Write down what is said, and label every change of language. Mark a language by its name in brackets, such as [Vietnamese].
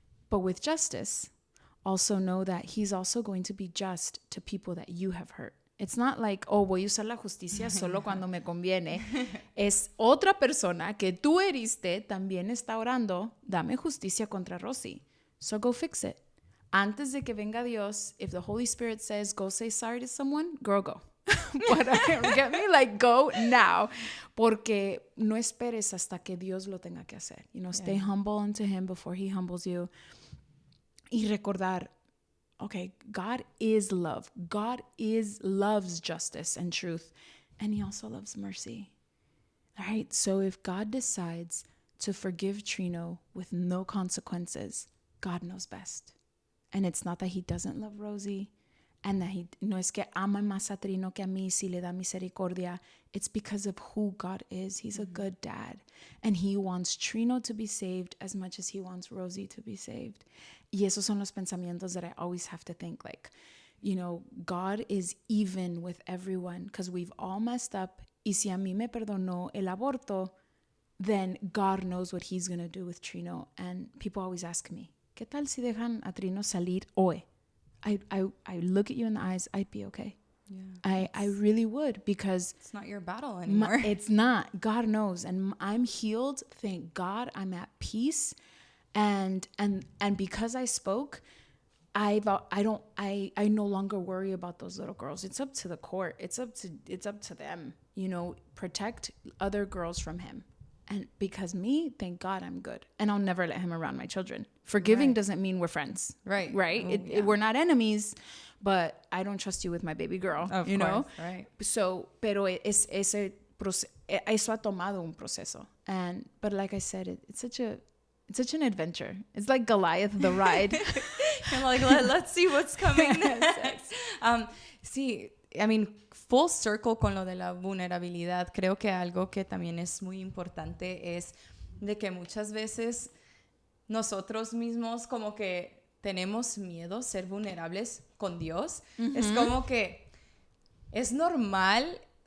[English] But with justice, also know that he's also going to be just to people that you have hurt. It's not like, oh, [Spanish] voy a usar la justicia solo cuando me conviene. Es otra persona que tú heriste, también está orando, dame justicia contra Rosie. [English] So go fix it. [Spanish] Antes de que venga Dios, [English] if the Holy Spirit says, go say sorry to someone, girl, go. But get me, like, go now. [Spanish] Porque no esperes hasta que Dios lo tenga que hacer. [English] Stay humble unto him before he humbles you. [Spanish] Y recordar, [English] okay, God is love. God loves justice and truth. And he also loves mercy. All right? So if God decides to forgive Trino with no consequences, God knows best. And it's not that he doesn't love Rosie and that [Spanish] no es que ama más a Trino que a mí si le da misericordia. [English] It's because of who God is. He's a good dad. And he wants Trino to be saved as much as he wants Rosie to be saved. [Spanish] Y esos son los pensamientos [English] that I always have to think, like, God is even with everyone because we've all messed up. [Spanish] Y si a mí me perdonó el aborto, [English] then God knows what he's going to do with Trino. And people always ask me, [Spanish] ¿qué tal si dejan a Trino salir hoy? [English] I look at you in the eyes, I'd be okay. Yeah, I really would, because it's not your battle anymore. It's not. God knows. And I'm healed. Thank God. I'm at peace. And because I spoke, I no longer worry about those little girls. It's up to the court. It's up to them. Protect other girls from him. And because me, thank God I'm good. And I'll never let him around my children. Forgiving doesn't mean we're friends. Right. Oh, we're not enemies, but I don't trust you with my baby girl. Of course. Right. [Spanish] So, pero eso ha tomado un proceso. [English] But like I said, it's such an adventure. It's like Goliath, the ride. I'm like, let's see what's coming next. [Spanish] Sí, [English] I mean, full circle [Spanish] con lo de la vulnerabilidad. Creo que algo que también es muy importante es de que muchas veces nosotros mismos como que tenemos miedo ser vulnerables con Dios. Es como que es normal